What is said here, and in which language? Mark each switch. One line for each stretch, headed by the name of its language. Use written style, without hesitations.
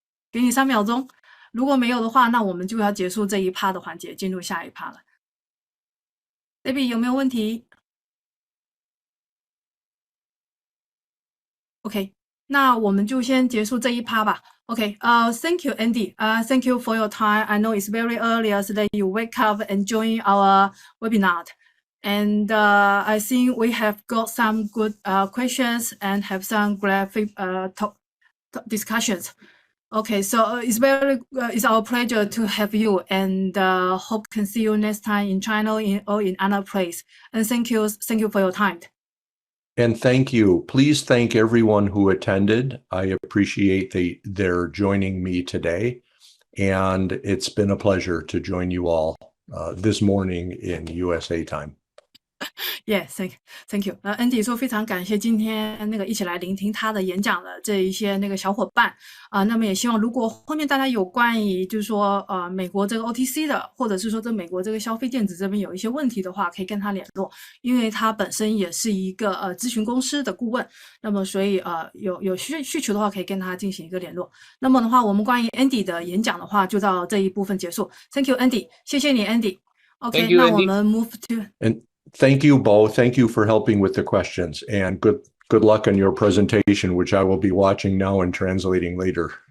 Chinese: 给你3秒钟，如果没有的话，那我们就要结束这一趴的环节，进入下一趴了。 David 有没有问题 ？OK， 那我们就先结束这一趴吧。
English: Okay, thank you, Andy. Thank you for your time. I know it's very early so that you wake up and join our webinar. And I think we have got some good questions and have some graphic discussions. Okay, so it's our pleasure to have you and hope can see you next time in China or in another place. And thank you for your time. And thank you. Please thank everyone who attended. I appreciate their joining me today. And it's been a pleasure to join you all this morning in USA time. Yes, thank you.
Chinese: Andy 说非常感谢今天那个一起来聆听他的演讲的这一些那个小伙伴那么也希望如果后面大家有关于就是说美国这个 OTC 的，或者是说在美国这个消费电子这边有一些问题的话，可以跟他联络，因为他本身也是一个咨询公司的顾问，那么所以有需求的话可以跟他进行一个联络。那么的话，我们关于 Andy 的演讲的话就到这一部分结束。
English: Thank you, Andy.
Chinese: 谢谢你 Andy。OK， 那我们
English: move to。 Thank you both. Thank you for helping with the questions, and good luck on your presentation, which I will be watching now and translating later.